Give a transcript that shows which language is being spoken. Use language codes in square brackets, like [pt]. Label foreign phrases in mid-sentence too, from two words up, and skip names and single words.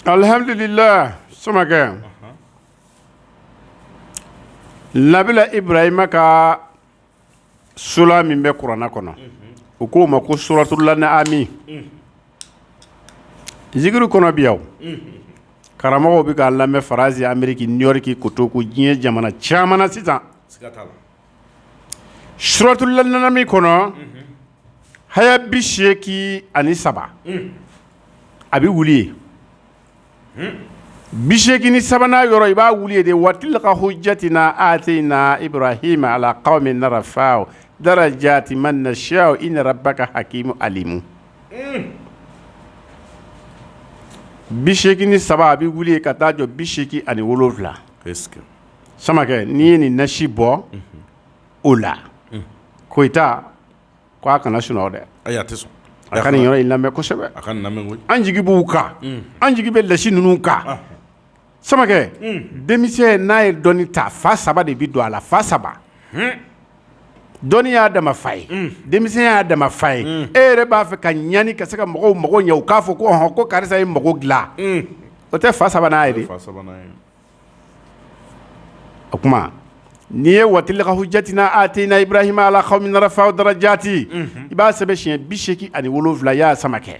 [bm] alhamdulillah Samakɛ Nabila Ibrahima ka sura min bɛ kuranɛ kɔnɔ u k'o ma ko suratul An'am zikiri kɔnɔ bi yaw karamɔgɔw bɛ k'a lamɛn Faransi Ameriki New York Kotoko diɲɛ jamana caman na sisan suratul An'am kɔnɔ haya 83 a bɛ wuli ye 83nan yɔrɔ i b'a wuli ye de [ar] وتلك حجتنا آتينا إبراهيم على قوم نرفع درجات من نشاء إن ربك حكيم عليم [bm] 83 a bɛ wuli ye ka taa jɔ 87 Samakɛ n'i ye nin nasi bɔ o la Koyita ko a kana sunɔgɔ dɛ ayi a tɛ sɔn a ka nin yɔrɔ in lamɛn kosɛbɛ a ka nin lamɛn koyi an jigi b'u kan an jigi bɛ lasi ninnu kan Samakɛ denmisɛn n'a ye dɔnni ta fa 3 de bɛ don a la fa 3 dɔnni y'a dama fa ye denmisɛn y'a dama fa ye e yɛrɛ b'a fɛ ka ɲani ka se ka mɔgɔw mago ɲɛ u k'a fɔ ko ko karisa ye mago dilan o tɛ fa 3nan ye de o kuma n'i ye [ar] وتلك حجتنا آتينا إبراهيم على قوم نرفع درجات [bm] i b'a sɛbɛn siɲɛ 87 y'a Samakɛ